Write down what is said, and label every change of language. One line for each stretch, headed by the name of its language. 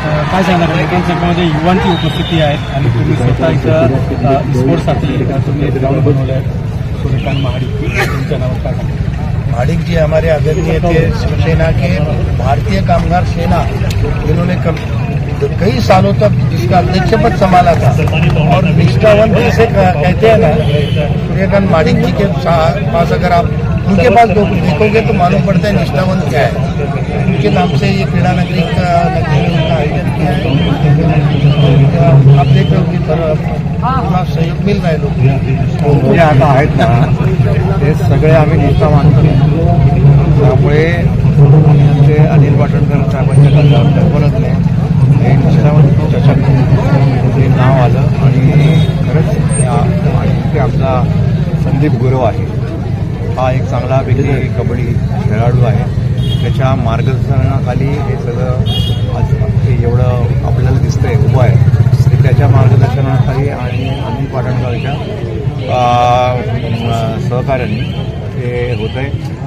Marathi: काय सांगणार लेखन संघामध्ये युवांची उपस्थिती आहे आणि तुम्ही स्वतः इथं स्पोर्ट्ससाठी तुम्ही ग्राउंड बनवलं आहे सूर्यकांत महाडिक तुमच्या नावात काय सांगणार?
Hindi: महाडिक जी हमारे आदरणीय थे शिवसेना के भारतीय कामगार सेना, इन्होंने कई सालों तक इसका अध्यक्ष पद संभाला था और निष्ठावंत जैसे कहते हैं ना, सूर्यकांत महाडिक जी के पास अगर आप उनके पास देखोगे तो मालूम पड़ता है निष्ठावंत क्या है। उनके नाम से ये क्रीडा नगरी का आयोजन किया है। आप देख रहे हो कि अपना सहयोग मिल रहा है लोग
Marathi: जे आता आहेत ना ते सगळे आम्ही निष्ठा मानतो, त्यामुळे ते अनिल पाटणकर साहेबांच्या कल्पनाच नाही हे निष्ठावंत चषक हे नाव आलं आणि खरंच ते आपला संदीप गुरव आहे, हा एक चांगलापैकी कबड्डी खेळाडू आहे, त्याच्या मार्गदर्शनाखाली हे सगळं आज हे एवढं आपल्याला दिसतंय उभं आहे ते त्याच्या मार्गदर्शनाखाली आणि अनिल पाटणकरच्या सहकार्याने हे होत आहे।